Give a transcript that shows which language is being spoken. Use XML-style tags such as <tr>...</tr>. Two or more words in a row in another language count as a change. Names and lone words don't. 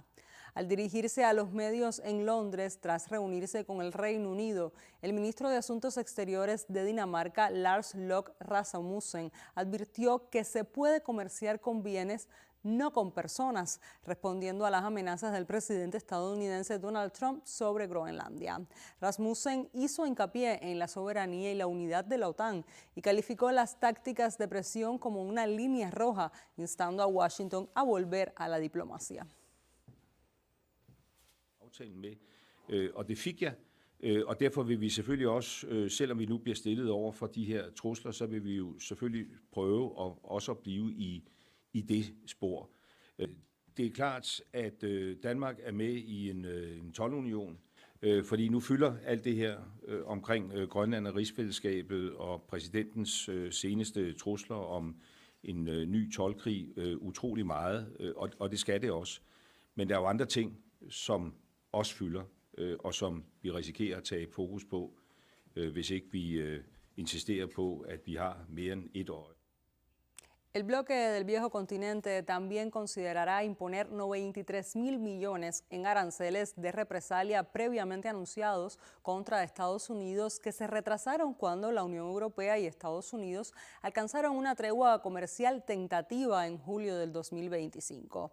<es>Al dirigirse a los medios en Londres tras reunirse con el Reino Unido, el ministro de Asuntos Exteriores de Dinamarca, Lars Løkke Rasmussen, advirtió que se puede comerciar con bienes, no con personas, respondiendo a las amenazas del presidente estadounidense Donald Trump sobre Groenlandia. Rasmussen hizo hincapié en la soberanía y la unidad de la OTAN y calificó las tácticas de presión como una línea roja, instando a Washington a volver a la diplomacia.</es> <da>Og det fik jeg, og derfor vil vi selvfølgelig også, selvom vi nu bliver stillet over for de her trusler, så vil vi jo selvfølgelig prøve også at blive i det spor. Det er klart, at Danmark er med i en toldunion, fordi nu fylder alt det her omkring Grønland og rigsfællesskabet og præsidentens seneste trusler om en ny toldkrig utrolig meget, og det skal det også. Men der er jo andre ting, som også fylder, og som vi risikerer at tage fokus på, hvis ikke insistere på, at vi har mere end et år.</da> <es>El bloque del viejo continente también considerará imponer 93.000 millones en aranceles de represalia previamente anunciados contra Estados Unidos que se retrasaron cuando la Unión Europea y Estados Unidos alcanzaron una tregua comercial tentativa en julio del 2025.</es>